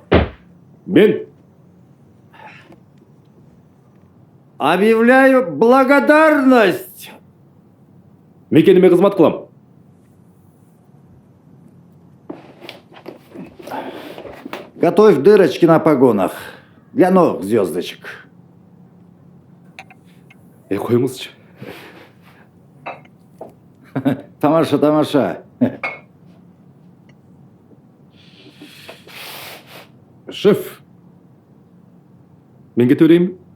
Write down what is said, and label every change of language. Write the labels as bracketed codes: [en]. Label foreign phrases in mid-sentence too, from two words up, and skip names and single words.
[ky] Мен [ru] Объявляю благодарность! [ky] мекенеме кызмат кылам. [ru] Готовь дырочки на погонах для новых звездочек. [ky] Коюңузчу. Тамаша. Шеф, мен кете берейинби?